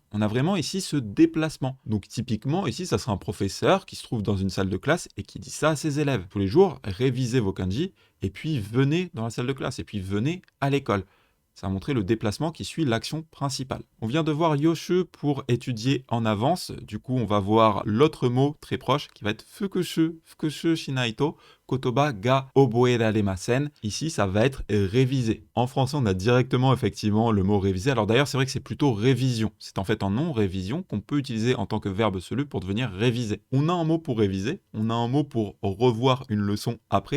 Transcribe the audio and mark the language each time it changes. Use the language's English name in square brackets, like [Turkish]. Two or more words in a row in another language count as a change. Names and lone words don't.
[French] On a vraiment ici ce déplacement. Donc typiquement, ici, ça sera un professeur qui se trouve dans une salle de classe et qui dit ça à ses élèves. Tous les jours, révisez vos kanji et puis venez dans la salle de classe et puis venez à l'école. Ça a montré le déplacement qui suit l'action principale. On vient de voir yoshu pour étudier en avance. Du coup, on va voir l'autre mot très proche qui va être [Japanese] 復習、復習しないと、言葉が覚えられません. [French] Ici, ça va être révisé. En français, on a directement effectivement le mot réviser. Alors d'ailleurs, c'est vrai que c'est plutôt révision. C'est en fait un nom révision qu'on peut utiliser en tant que verbe selu pour devenir réviser. On a un mot pour réviser, on a un mot pour revoir une leçon après.